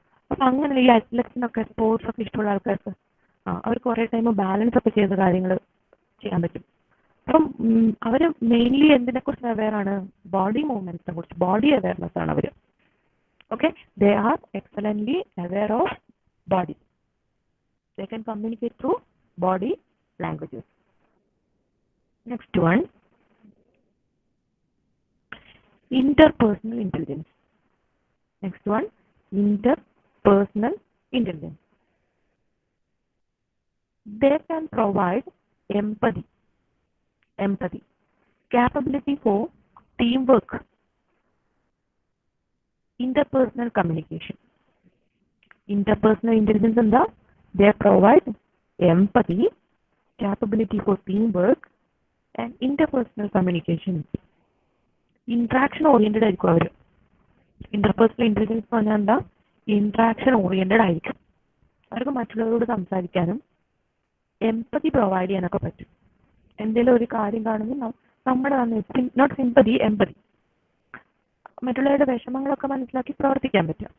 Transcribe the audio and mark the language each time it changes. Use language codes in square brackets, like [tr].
[ml] അപ്പം അങ്ങനെ ഈ അത്ലറ്റ്സിനൊക്കെ സ്പോർട്സ് ഒക്കെ ഇഷ്ടമുള്ള ആൾക്കാർക്ക് അവർ കുറേ ടൈം ബാലൻസ് ഒക്കെ ചെയ്ത കാര്യങ്ങൾ ചെയ്യാൻ പറ്റും. അപ്പം അവർ മെയിൻലി എന്തിനെ കുറിച്ച് അവെയർ ആണ്? ബോഡി മൂവ്മെന്റ്സിനെ കുറിച്ച്, ബോഡി അവയർനെസ് ആണ് അവർ. [en] Okay, they are excellently aware of body. They can communicate through body languages. Next one, interpersonal intelligence. Next one, interpersonal intelligence. They can provide empathy, capability for teamwork, interpersonal communication. Interpersonal intelligence എന്താ? They provide empathy, capability for teamwork, and interpersonal communication. [ml] Interaction oriented ആയിരിക്കും അവർ. Interpersonal intelligence എന്ന് പറഞ്ഞാൽ എന്താ? Interaction oriented ആയിരിക്കും. അവർക്ക് മറ്റുള്ളവരോട് സംസാരിക്കാനും empathy provide ചെയ്യാനൊക്കെ പറ്റും. എന്തെങ്കിലും ഒരു കാര്യം കാണുമ്പോൾ നമ്മുടെ നോട്ട് സിമ്പതി, എംപതി, മറ്റുള്ളവരുടെ വിഷമങ്ങളൊക്കെ മനസ്സിലാക്കി പ്രവർത്തിക്കാൻ പറ്റും.